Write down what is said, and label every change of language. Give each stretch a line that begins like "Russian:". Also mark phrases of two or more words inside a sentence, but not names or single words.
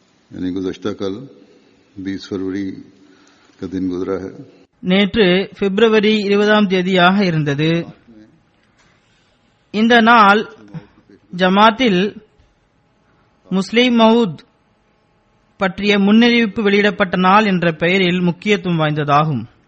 Urdu: यानी गुज़श्ता कल 20 फरवरी का दिन गुजरा है।
Tamil: நேற்று பிப்ரவரி 20ஆம் தேதியாக இருந்தது. இந்த நாள் ஜமாத்தில் முஸ்லிம் மவுத் பற்றிய முன்னறிவிப்பு வெளியிடப்பட்ட நாள் என்ற பெயரில் முக்கியத்துவம் வாய்ந்ததாகும்.